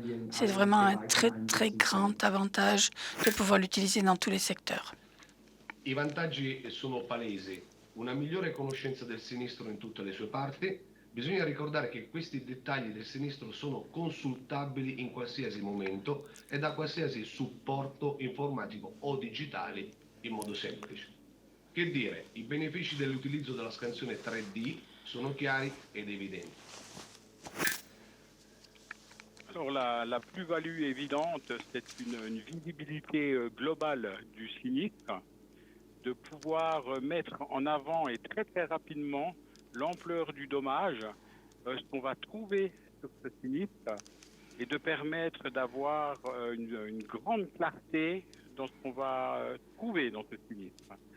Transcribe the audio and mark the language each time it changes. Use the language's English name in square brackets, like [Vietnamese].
[French] C'est vraiment un très, très grand avantage de pouvoir l'utiliser dans tous les secteurs. [Italian] I vantaggi sono palesi. Una migliore conoscenza del sinistro in tutte le sue parti. Bisogna ricordare che questi dettagli del sinistro sono consultabili in qualsiasi momento e da qualsiasi supporto informatico o digitale in modo semplice. Che dire, i benefici dell'utilizzo della scansione 3D sono chiari ed evidenti. [French] Alors la plus-value évidente, c'est une visibilité globale du sinistre, de pouvoir mettre en avant et très très rapidement l'ampleur du dommage, ce qu'on va trouver sur ce sinistre, et de permettre d'avoir une grande clarté dans ce qu'on va trouver dans ce sinistre.